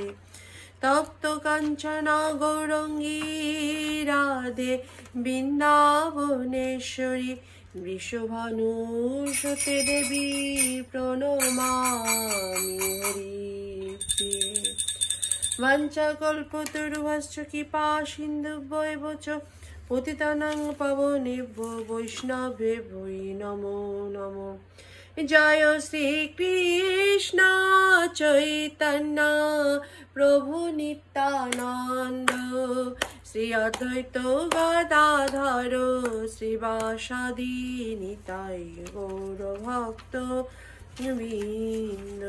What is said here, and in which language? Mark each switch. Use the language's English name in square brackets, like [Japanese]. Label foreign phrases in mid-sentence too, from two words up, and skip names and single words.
[Sanskrit] তপ্ত কাঞ্চন গৌরঙ্গী রাধে বৃন্দাবনেশ্বরী বৃষভানুসুতে দেবী প্রণমামি হরিপ্রিয়ে। বাঞ্ছাকল্পতরুভ্যশ্চ কৃপা সিন্ধুভ্যেব চ পতিতানাং পাবনেভ্যো বৈষ্ণবেভ্যো নমো নমঃ। [Bangla] জয় শ্রী কৃষ্ণ চৈতন্য প্রভু নিত্যানন্দ শ্রী অদ্বৈত গদাধর শ্রীবাসাদি নিতাই গৌর ভক্ত বৃন্দ।